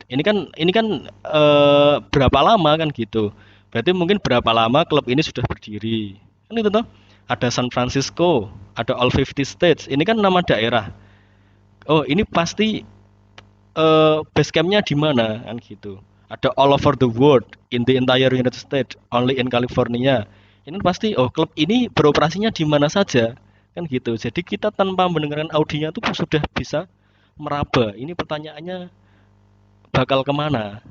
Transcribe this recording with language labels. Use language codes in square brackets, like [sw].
[id] Ini kan berapa lama kan gitu. Berarti mungkin berapa lama klub ini sudah berdiri. Kan itu toh. Ada San Francisco, ada [en] all 50 states. [id] Ini kan nama daerah. Oh, ini pasti base campnya di mana kan gitu. Ada [en] all over the world, in the entire United States, only in California. [id] Ini pasti klub ini beroperasinya di mana saja kan gitu. Jadi kita tanpa mendengarkan audionya itu sudah bisa meraba. Ini pertanyaannya bakal kemana.